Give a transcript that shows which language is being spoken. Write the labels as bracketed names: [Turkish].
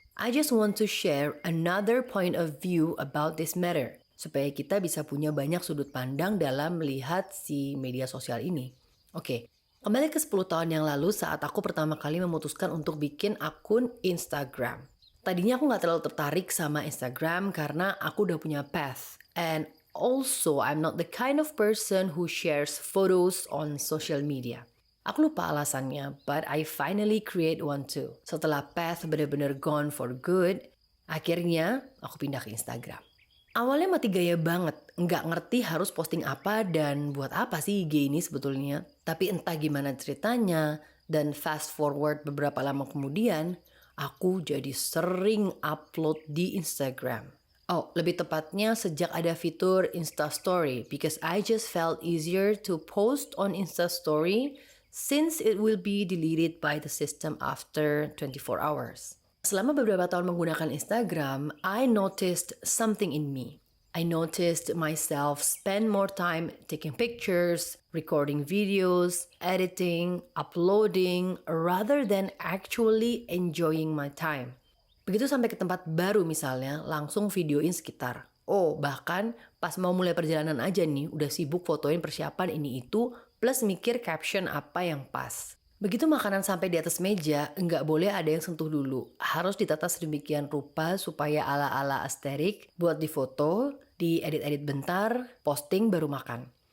[English] I just want to share another point of view about this matter, [Indonesian] supaya kita bisa punya banyak sudut pandang dalam melihat si media sosial ini. Oke, kembali ke 10 tahun yang lalu saat aku pertama kali memutuskan untuk bikin akun Instagram. Tadinya aku gak terlalu tertarik sama Instagram karena aku udah punya path. [English] And also, I'm not the kind of person who shares photos on social media. [Indonesian] Aku lupa alasannya, [English] but I finally create one too. [Indonesian] Setelah path bener-bener [English] gone for good, [Indonesian] akhirnya aku pindah ke Instagram. Awalnya mati gaya banget, nggak ngerti harus posting apa dan buat apa sih IG ini sebetulnya. Tapi entah gimana ceritanya, dan [English] fast forward [Indonesian] beberapa lama kemudian, aku jadi sering upload di Instagram. Oh, lebih tepatnya sejak ada fitur Insta Story, [English] because I just felt easier to post on Insta Story since it will be deleted by the system after 24 hours. [Indonesian] Selama beberapa tahun menggunakan Instagram, [English] I noticed something in me. I noticed myself spend more time taking pictures, recording videos, editing, uploading, rather than actually enjoying my time. [Indonesian] Begitu sampai ke tempat baru misalnya, langsung videoin sekitar. Oh, bahkan pas mau mulai perjalanan aja nih, udah sibuk fotoin persiapan ini itu, plus mikir caption apa yang pas. Begitu makanan sampai di atas meja, nggak boleh ada yang sentuh dulu. Harus ditata sedemikian rupa supaya ala-ala aesthetic, buat difoto, diedit-edit bentar, posting baru makan.